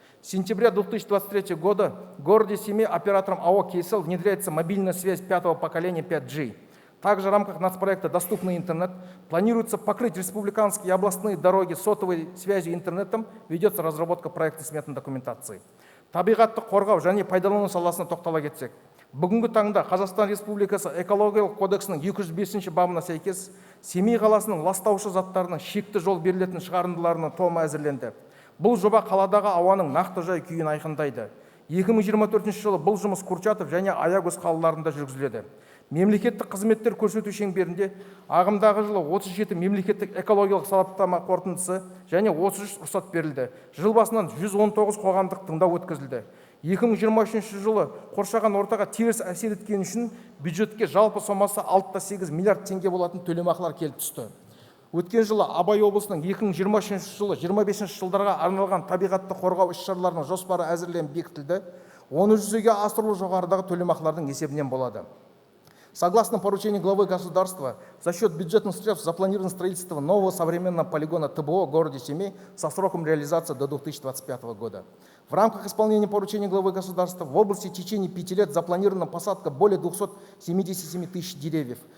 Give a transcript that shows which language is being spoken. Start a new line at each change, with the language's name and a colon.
Russian: С сентября 2023 года в городе Семей оператором АО «Кейсел» внедряется мобильная связь 5-го поколения 5G. Также в рамках нацпроекта «Доступный интернет» планируется покрыть республиканские и областные дороги сотовой связью интернетом, ведется разработка проектной сметной документации.
Kazakh: Табиғатты қорғау және пайдалану саласына тоқтала кетсек. Бүгінгі таңда Қазақстан Республикасы экологиялық кодексінің 205 бабына сәйкес Семей қаласының ластаушы заттарына шекті жол берілетін шығарындыларының томы әзірленді. Бұл жоба қаладағы ауаның нақты жай күйін айқындайды. 2024 жылы бұл жұмыс Курчатов және Аягөз қалаларында жүргізіледі. Мемлекеттік қызметтер көрсету шеңберінде ағымдағы жылы 37 мемлекеттік экологиялық сараптама қорытындысы және 33 рұқсат берілді. Жыл басынан 119 қоғамдық тыңдау өткізілді. 2023 жылы қоршаған ортаға теріс әсер еткен үшін бюджетке жалпы сомасы 6,8 миллиард теңге болатын төлемақылар келіп түсті. Өткен жылы Абай облысының 2023 жылы 25 жылдарға арналған табиғатты қорғау іс-шараларының жоспары әзірленіп бекітілді. Оны жүзеге асырылу жоғарыдағы төлемақылардың есебінен болады.
Russian: Согласно поручению главы государства, за счет бюджетных средств запланировано строительство нового современного полигона ТБО в городе Семей со сроком реализации до 2025 года. В рамках исполнения поручения главы государства в области в течение 5 лет запланирована посадка более 277 тысяч деревьев.